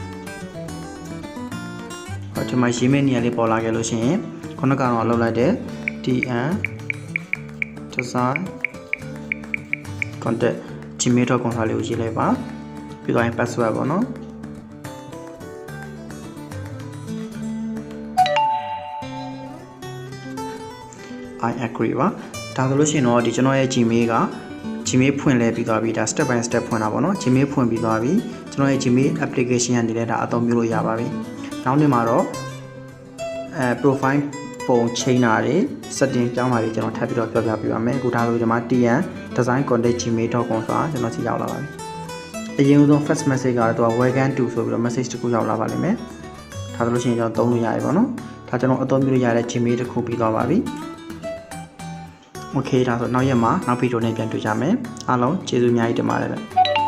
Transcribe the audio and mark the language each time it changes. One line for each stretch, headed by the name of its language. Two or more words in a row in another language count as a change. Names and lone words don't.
Burmese: ဒီမှာ Gmail နေရာလေးပေါ်လာခဲ့လို့ရှိရင်ခုနကတော့လောက်လိုက်တဲ့ TN design contact gmail.com စာလေးကိုရေးလိုက်ပါပြီးတော့ password ပေါ့နော်
English: I agree
Burmese: ပါဒါဆိုလို့ ရှိရင်တော့ဒီကျွန်တော်ရဲ့ Gmail က Gmail ဖွင့်လဲပြီးသွားပြီဒါ
English: step by step
Burmese: ဖွင့်တာပေါ့နော် Gmail ဖွင့်ပြီးသွားပြီကျွန် တော်ရဲ့
English: Gmail application
Burmese: ကနေလည်းဒါအသုံးပြုလို့ရပါပြီနောက်နေ့မှာတော့profile ပုံချိန်တာတွေ setting ပြောင်းတာတွေကျွန်တော်ထပ်ပြီးတော့ပြောပြပေးပါမယ်အခုဒါဆိုဒီမှာ TN design contact gmail.com ဆိုတာကျွန်တော်စီရောက်လာပါပြီအရင်ဆုံး
English: first message
Burmese: ကတော့
English: welcome to
Burmese: ဆိုပြီးတော့ message တစ်ခုရောက်လာပါလိမ့်မယ်ဒါဆိုလို့ရှိရင်ကျွန်တော်သုံးလို့ရပြီပေါ့နော်ဒါကျွန်တော်အသုံးပြုလို့ရတဲ့ Gmail တစ်ခုပြီးသွားပါပြီOkay ဒါဆိုနောက်ရက်မှာနောက်ဗီဒီယိုနဲ့ပြန်တွေ့ကြမယ်အားလုံးကျေးဇူးအများကြီးတင်ပါတယ်